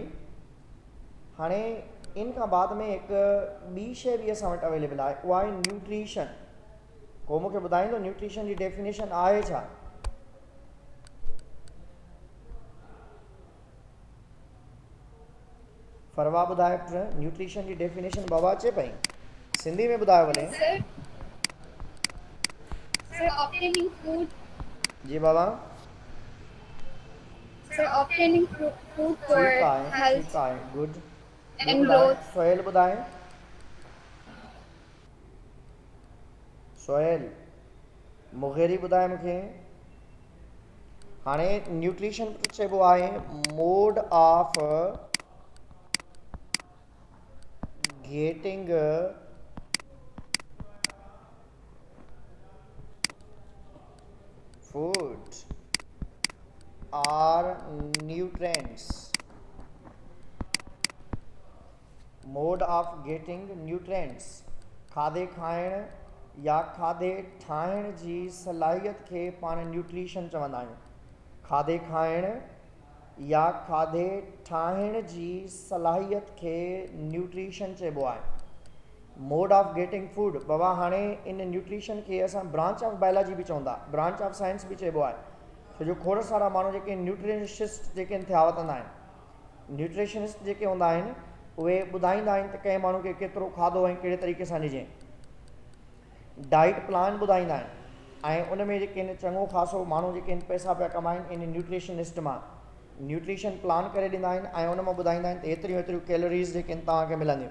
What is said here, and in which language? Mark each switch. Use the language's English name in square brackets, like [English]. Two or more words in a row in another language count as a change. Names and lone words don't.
[Sindhi] हाणे इन खां बाद में हिकु ॿी शइ बि असां वटि अवेलेबल आहे, उहा आहे न्यूट्रिशन। को मूंखे ॿुधाईंदो न्यूट्रिशन जी डेफिनेशन आहे छा? फरवा ॿुधाए न्यूट्रिशन जी डेफिनेशन बाबा अचे पई? सिंधी में ॿुधायो भले। [English] Sir, obtaining food. [Sindhi] जी बाबा। [English] Sir, obtaining food for health [Sindhi] ठीक आहे, गुड। [English] and growth. [Sindhi] सोहेल ॿुधाए। सोहेल मुगेरी ॿुधाए मूंखे। हाणे न्यूट्रिशन चइबो आहे [English] mode of getting food or nutrients। mode of getting nutrients, [Sindhi] खाधे खाइण या खाधे ठाहिण जी सलाहियत खे पाण न्यूट्रिशन चवंदा आहियूं। खाधे खाइण या खाधे ठाहिण जी सलाहियत खे न्यूट्रिशन चइबो आहे। [English] mode of getting food बाबा। [Sindhi] हाणे इन न्यूट्रिशन खे असां [English] branch of biology [Sindhi] बि चवंदा, [English] branch of science [Sindhi] बि चइबो आहे। छो जो खोड़ सारा माण्हू जेके न्यूट्रिशनिस्ट जेके थिया वठंदा आहिनि, न्यूट्रिशनिस्ट जेके हूंदा आहिनि उहे ॿुधाईंदा आहिनि त कंहिं माण्हू खे केतिरो खाधो ऐं कहिड़े तरीक़े सां ॾिजे। [English] diet plan [Sindhi] ॿुधाईंदा आहिनि ऐं उन में जेके आहिनि चङो ख़ासो माण्हू जेके आहिनि पैसा पिया कमाइनि इन न्यूट्रिशनिस्ट मां [English] nutrition plan [Sindhi] करे ॾींदा आहिनि ऐं उन मां ॿुधाईंदा आहिनि त एतिरियूं एतिरियूं कैलोरीज़ जेके आहिनि तव्हांखे मिलंदियूं।